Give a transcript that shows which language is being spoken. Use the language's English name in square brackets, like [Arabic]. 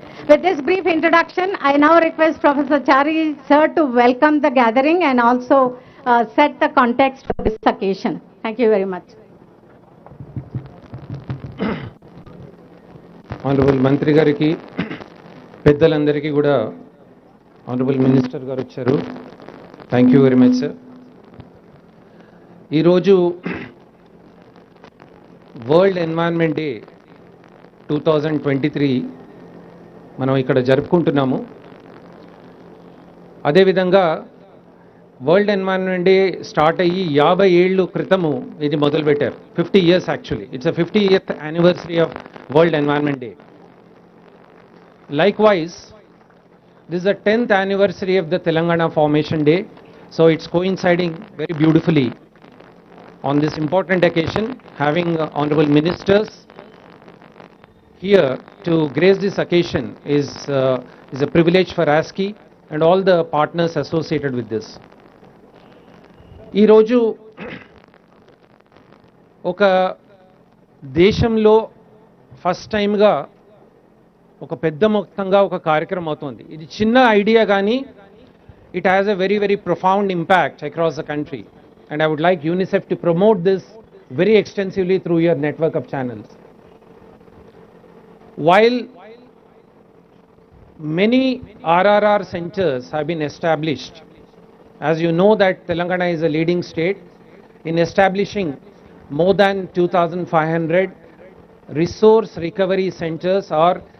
[English] With this brief introduction, I now request Professor Chari sir to welcome the gathering and also set the context for this occasion. Thank you very much. [Telugu] Honorable Mantri gariki, పెద్దలందరికీ కూడా Honorable Minister గారు వచ్చారు. [English] Thank you very much, sir. [Telugu] ఈరోజు world environment day 2023 మనం ఇక్కడ జరుపుకుంటున్నాము. అదేవిధంగా world environment day start అయ్యి 50 ఏళ్ళు క్రితము ఇది మొదలుపెట్టారు. 50 years actually. [English] It's a 50th anniversary of world environment day. Likewise, this is the 10th anniversary of the Telangana Formation Day, so it's coinciding very beautifully on this important occasion, having honorable ministers here to grace this occasion is a privilege for ASCII and all the partners associated with this. [Telugu] ఈ రోజు ఒక దేశంలో first టైంగా ఒక పెద్ద మొత్తంగా ఒక కార్యక్రమం అవుతుంది. ఇది చిన్న ఐడియా కానీ [English] it has a very, very profound impact across the country. And I would like UNICEF to promote this very extensively through your network of channels. While many RRR centers have been established, as you know that Telangana is a leading state in establishing more than 2,500 resource recovery centers or